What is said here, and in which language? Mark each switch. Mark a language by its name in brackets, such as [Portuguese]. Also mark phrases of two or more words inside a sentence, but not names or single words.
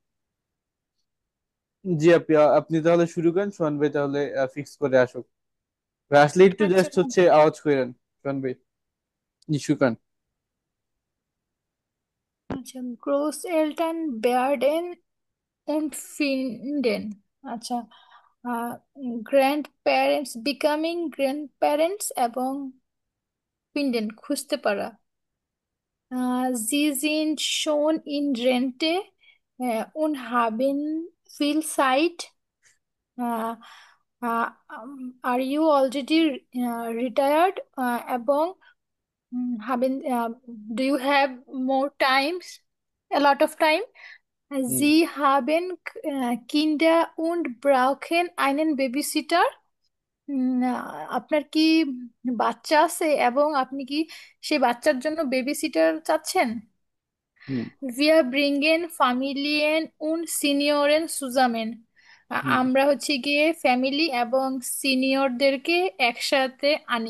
[Bangla] জি আপনি, আপনি তাহলে শুরু করেন, সোহান ভাই তাহলে ফিক্স করে আসুক। আসলে একটু আচ্ছা জাস্ট হচ্ছে আওয়াজ করেন সোহান ভাই। জি শুকান। [German] আচ্ছা, Großeltern werden und finden, [Bangla] আচ্ছা, [English] grand parents, becoming grand parents [Bangla] এবং ফিন্ডেন খুঁজতে পারা। [German] Sie sind schon in Rente und haben viel Zeit. [English] Uh, are you already retired? এবং haben, do you have more times, a lot of time? হুম [German] Sie haben Kinder und brauchen einen Babysitter. [Bangla] আপনার কি বাচ্চা আছে এবং আপনি কি সেই বাচ্চার জন্য [English] baby sitter [Bangla] চাচ্ছেন? হুম [German] Wir bringen Familien und Senioren zusammen. হুম [Bangla] আমরা হচ্ছে গিয়ে ফ্যামিলি এবং সিনিয়রদেরকে একসাথে আনি।